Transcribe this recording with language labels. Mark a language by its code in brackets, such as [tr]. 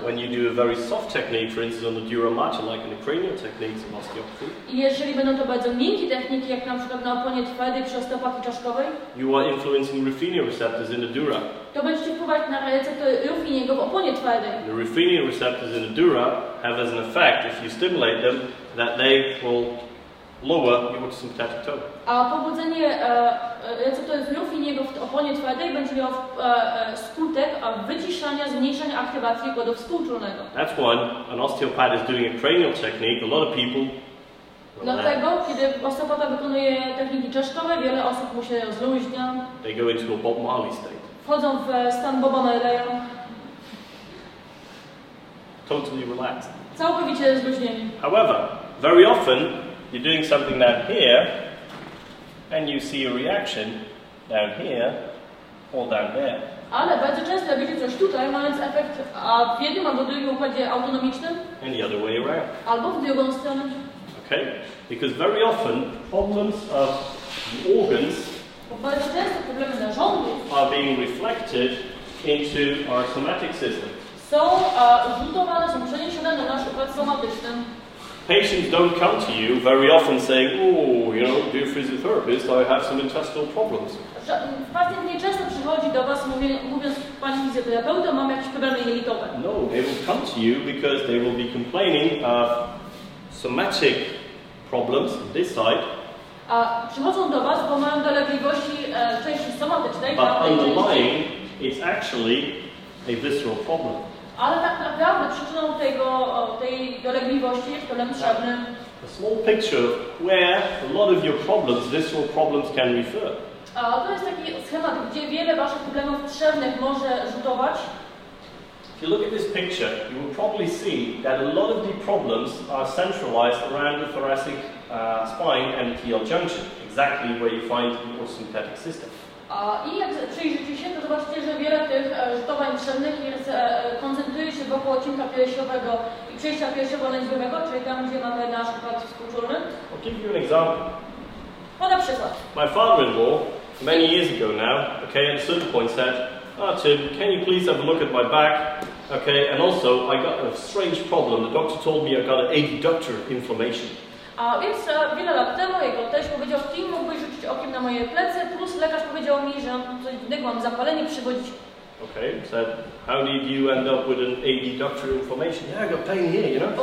[en] When you do a very soft technique, for instance on the dura mater, like in the cranial techniques of osteopathy, [pl] I jeżeli będą to bardzo miękkie techniki, jak na przykład na oponie twardej przy osteopatii czaszkowej, [en] you are influencing Ruffini receptors in the dura. [pl] to będziecie wpływać na receptory Ruffiniego w oponie twardej. [en] The Ruffini receptors in the dura have as an effect, if you stimulate them, that they will lower your orthosympathetic tone. [pl] A pobudzenie receptorów Ruffiniego w oponie twardej będzie miało skutek wyciszania, zmniejszania aktywacji układu współczulnego. [en] That's why an osteopath is doing a cranial technique. A lot of people, [pl] Dlatego, kiedy osteopata wykonuje techniki czaszkowe, wiele osób mu się rozluźnia, [en] they go into a Bob Marley state, [pl] wchodzą w stan Boba Marleya, [en] totally relaxed. [pl] całkowicie rozluźnieni. [en] However, very often you're doing something down here, and you see a reaction down here or down there. [pl] Ale bardzo często robicie coś tutaj, mając efekt w jednym albo drugim układzie autonomicznym, [en] And the other way around. [pl] albo w drugą stronę. [en] Okay? Because very often problems of the organs [pl] Bo bardzo często problemy narządów [en] are being reflected into our somatic system. [pl] są rzutowane, są przeniesione na nasz układ somatyczny. [en] Patients don't come to you very often saying, oh, you know, dear physiotherapist, I have some intestinal problems. [pl] Pacjent nieczęsto przychodzi do Was mówiąc, Pani fizjoterapeuta, mam jakieś problemy jelitowe. [en] No, they will come to you because they will be complaining of somatic problems on this side, [pl] A przychodzą do Was, bo mają dolegliwości części somatycznej, [en] but [pl] tamtej części, [en] underlying it's actually a visceral problem. [pl] ale tak naprawdę przyczyną tej dolegliwości jest problem trzewny. [en] A small picture of where a lot of your problems, visceral problems, can refer. [pl] A to jest taki schemat, gdzie wiele Waszych problemów trzewnych może rzutować. [en] If you look at this picture, you will probably see that a lot of the problems are centralized around the thoracic spine and TL junction, exactly where you find the orthosympathetic system. [pl] I jak przyjrzycie się, to zobaczycie, że wiele tych rzutowań trzewnych koncentruje się wokół odcinka piersiowego i przejścia piersiowo-lędźwiowego, czyli tam, gdzie mamy nasz układ współczulny. [en] I'll give you an example. [pl] Podam przykład. [en] My father-in-law, many years ago now, okay, at a certain point said, Tim, can you please have a look at my back? Okay, and also I got a strange problem. The doctor told me I got an adductor inflammation. [pl] A więc wiele lat temu jego teść powiedział, Tim, mógłbyś rzucić okiem na moje plecy, plus lekarz powiedział mi, że coś innego, mam zapalenie przywodzić. [en] Okay, said, how did you end up with an adductor inflammation? Yeah, I got pain here, you know.